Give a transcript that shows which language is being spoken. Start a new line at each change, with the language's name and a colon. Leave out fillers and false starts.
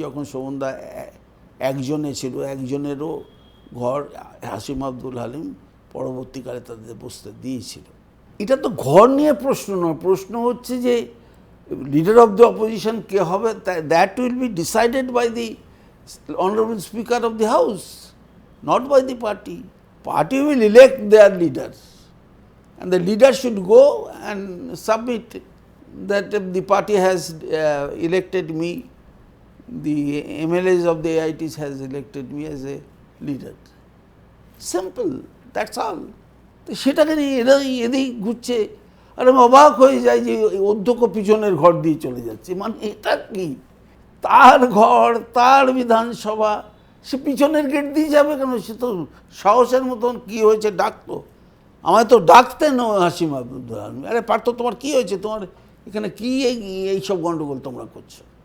Bangla: যখন শোভনদা একজনে ছিল, একজনেরও ঘর হাসিম আব্দুল হালিম পরবর্তীকালে তাদের বসতে দিয়েছিল। এটা তো ঘর নিয়ে প্রশ্ন নয়, প্রশ্ন হচ্ছে যে
English: leader of the opposition
Bangla: কে হবে,
English: That will be decided by the honourable speaker of the house, not by the party. Party will elect their leaders, and the leader should go and submit that the party has elected me, the MLAs of the AITs has elected me as a leader. Simple, that's all.
Bangla: তো সেটাকে নিয়ে এদিক ঘুরছে, আর আমি অবাক হয়ে যাই যে অধ্যক্ষ পিছনের ঘর দিয়ে চলে যাচ্ছে। মানে এটা কি, তার ঘর, তার বিধানসভা, সে পিছনের গেট দিয়ে যাবে কেন? সে তো সাহসের মতন কি হয়েছে ডাকতো, আমায় তো ডাকতেন হাসিম আব্দুল হালিম, আরে পারতো, তোমার কি হয়েছে, তোমার এখানে কি এইসব গণ্ডগোল তোমরা করছো?